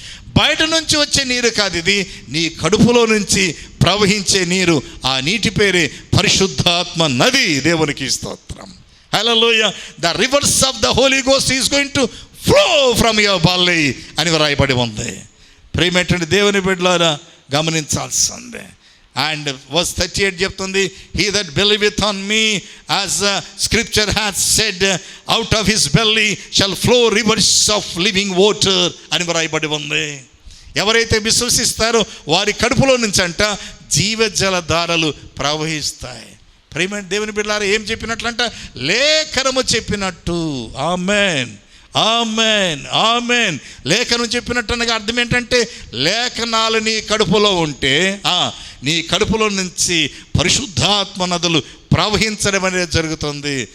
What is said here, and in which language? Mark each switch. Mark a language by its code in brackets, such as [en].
[te] బయట నుంచి వచ్చే నీరు కాదు, ఇది నీ కడుపులో నుంచి ప్రవహించే నీరు. ఆ నీటి పేరే పరిశుద్ధాత్మ నది. దేవునికి స్తోత్రం. హల్లెలూయా. [en] the rivers of the Holy Ghost is going to flow from your body [te] అని రాయబడి ఉంది. ప్రియమైనటువంటి దేవుని బిడ్డలారా గమనించాల్సిందే. [en] and verse 38 [te] చెప్తుంది, [en] he that believeth on me, as scripture hath said, out of his belly shall flow rivers of living water [te] అని రాయబడి ఉంది. ఎవరైతే విశ్వసిస్తారో వారి కడుపులో నుంచి జీవజల ధారలు ప్రవహిస్తాయి. ప్రియమైన దేవుని బిడ్డలారా, ఏం చెప్పినట్లంట? లేఖనము చెప్పినట్టు. ఆమేన్, ఆమేన్, ఆమేన్. లేఖనం చెప్పినట్టు అనగా అర్థం ఏంటంటే, లేఖనాలు నీ కడుపులో ఉంటే నీ కడుపులో నుంచి పరిశుద్ధాత్మ నదులు ప్రవహించడం అనేది జరుగుతుంది.